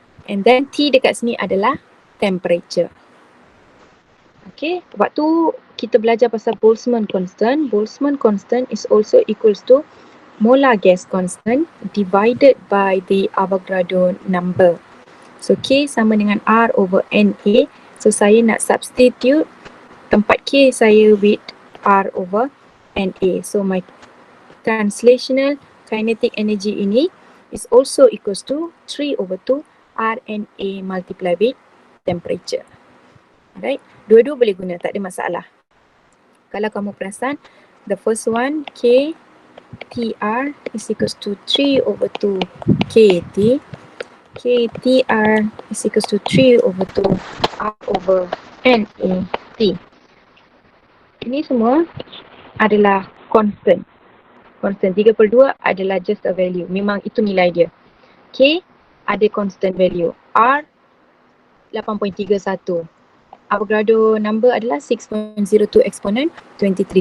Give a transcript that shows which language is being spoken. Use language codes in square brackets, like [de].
[en] And then T [ms] dekat sini adalah [en] temperature. Okay. [ms] Waktu kita belajar pasal [en] Boltzmann constant, Boltzmann constant is also equals to molar gas constant divided by the Avogadro number. [ms] So K sama dengan R over NA. So saya nak substitute tempat K saya with R over NA. [en] So my translational kinetic energy ini is also equals to 3 over 2 RNA multiplied with temperature. Alright, [ms] dua-dua boleh guna, tak ada masalah. Kalau kamu perasan, [en] the first one K TR is equals to 3 over 2 KT. KTR is equals to 3 over 2 R over NAT. [ms] Ini semua adalah constant. Constant 3/2 adalah [en] just a value. [ms] Memang itu nilai dia. K ada constant value. R 8.31. Avogadro number adalah 6.02 exponent 23.